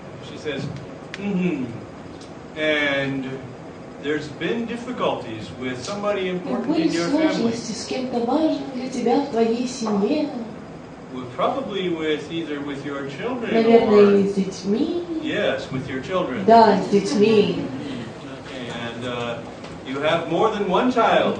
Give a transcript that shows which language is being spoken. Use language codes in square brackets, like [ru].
[en] She says, and there's been difficulties with somebody important [ru] Были [en] in your family. [ru] сложности с кем-то важным для тебя в твоей семье. [en] Well, probably either with your children [ru] Наверное, [en] or [ru] или с детьми. [en] yes, with your children. [ru] Да, с детьми. [en] Okay, and you have more than one child.